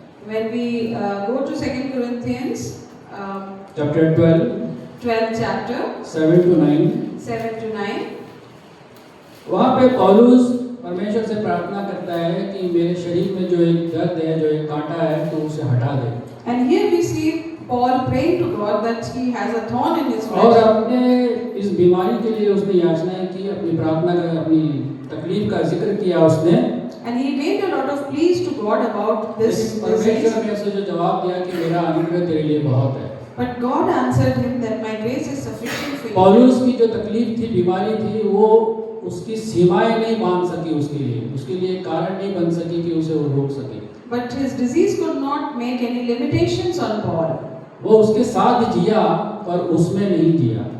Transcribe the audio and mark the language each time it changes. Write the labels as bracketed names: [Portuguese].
[English] When we go to 2 Corinthians chapter 12 12th chapter 7 to 9, 7 to 9, [Hindi] वहाँ पे पौलुस परमेश्वर से प्रार्थना करता है कि मेरे शरीर में जो एक दर्द है, जो एक कांटा है, तो उसे हटा दे। [English] and here we see Paul praying to God that he has a thorn in his [Hindi] और [English] flesh. [Hindi] अपने इस बीमारी के लिए उसने याचनाएं की, अपनी प्रार्थना का, अपनी तकलीफ का जिक्र किया उसने। [English] And he made a lot of pleas to God about this [Hindi] लेकिन [English] disease. [Hindi] परमेश्वर ने उसे जो जवाब दिया कि मेरा अनुग्रह तेरे लिए बहुत है। [English] But God answered him that my grace is sufficient for you. [Hindi] पौलुस की जो तकलीफ थी, बीमारी थी, वो उसकी सीमाएं नहीं बांध सकी उसके लिए कारण नहीं बन सकी कि उसे वो रोक सके। [English] But his disease could not make any limitations on Paul. [Hindi] वो उसके साथ जिया, पर उसमें नहीं जिया।